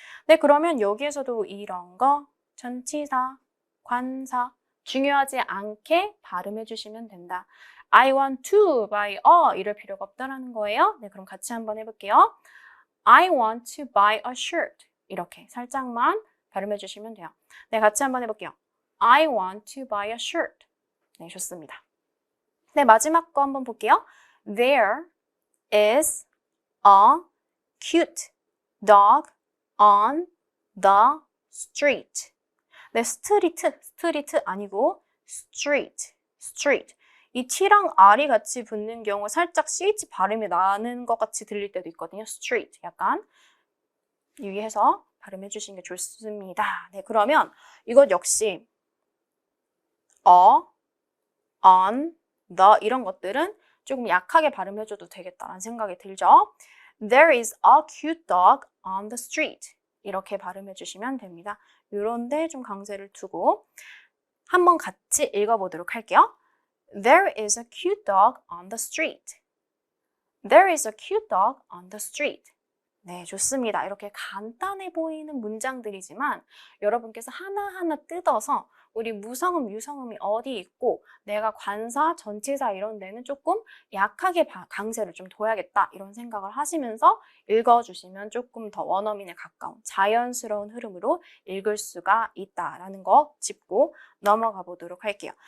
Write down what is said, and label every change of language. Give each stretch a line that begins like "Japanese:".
Korean: 네, 그러면 여기에서도 이런 거 전치사, 관사 중요하지 않게 발음해 주시면 된다. I want to buy a 이럴 필요가 없다라는 거예요. 네, 그럼 같이 한번 해볼게요.
English: I want to buy a shirt.
Korean: 이렇게 살짝만 발음해 주시면 돼요. 네, 같이 한번 해볼게요.
English: I want to buy a shirt.
Korean: 네, 좋습니다. 네, 마지막 거 한번 볼게요.
English: There is a cute dog on the street.
Korean: 네, 스트리트 아니고 street. 이 T랑 R이 같이 붙는 경우 살짝 CH 발음이 나는 것 같이 들릴 때도 있거든요. street 약간 유의해서 발음해 주시는 게 좋습니다. 네, 그러면 이것 역시
English: on, the
Korean: 이런 것들은 조금 약하게 발음해줘도 되겠다라는 생각이 들죠.
English: There is a cute dog on the street.
Korean: 이렇게 발음해 주시면 됩니다. 이런데 좀 강세를 두고 한번 같이 읽어보도록 할게요.
English: There is a cute dog on the street. There is a cute dog on the street.
Korean: 네, 좋습니다. 이렇게 간단해 보이는 문장들이지만 여러분께서 하나하나 뜯어서 우리 무성음, 유성음이 어디 있고 내가 관사, 전치사 이런 데는 조금 약하게 강세를 좀 둬야겠다 이런 생각을 하시면서 읽어주시면 조금 더 원어민에 가까운 자연스러운 흐름으로 읽을 수가 있다라는 거 짚고 넘어가 보도록 할게요.